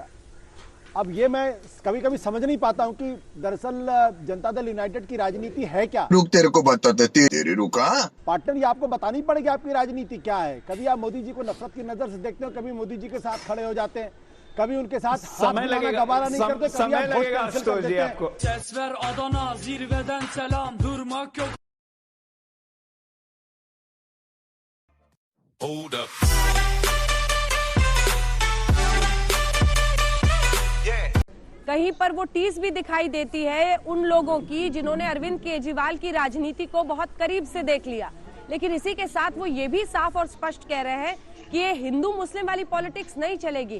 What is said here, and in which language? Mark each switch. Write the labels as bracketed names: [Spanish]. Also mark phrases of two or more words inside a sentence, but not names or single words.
[Hindi] अब ये मैं कभी कभी समझ नहीं पाता हूँ कि दरअसल जनता दल यूनाइटेड की राजनीति है क्या। रुक, तेरे को बताते तेरे रुका। पार्टनर, ये आपको बतानी पड़ेगी आपकी राजनीति क्या है। कभी आप मोदी जी को नफरत की नजर से देखते हो, कभी मोदी जी के साथ खड़े हो जाते हैं, कभी उनके साथ समय लगेगा, गवारा नहीं करते, कभी आप वोट कैंसिल कर देते हैं। आपको [Turkish] Sesver Adana zirveden selam durmak yok. [English] Hold up. [Hindi] कहीं पर वो टीस भी दिखाई देती है उन लोगों की जिन्होंने अरविंद केजरीवाल की राजनीति को बहुत करीब से देख लिया, लेकिन इसी के साथ वो ये भी साफ और स्पष्ट कह रहे हैं कि ये हिंदू मुस्लिम वाली पॉलिटिक्स नहीं चलेगी।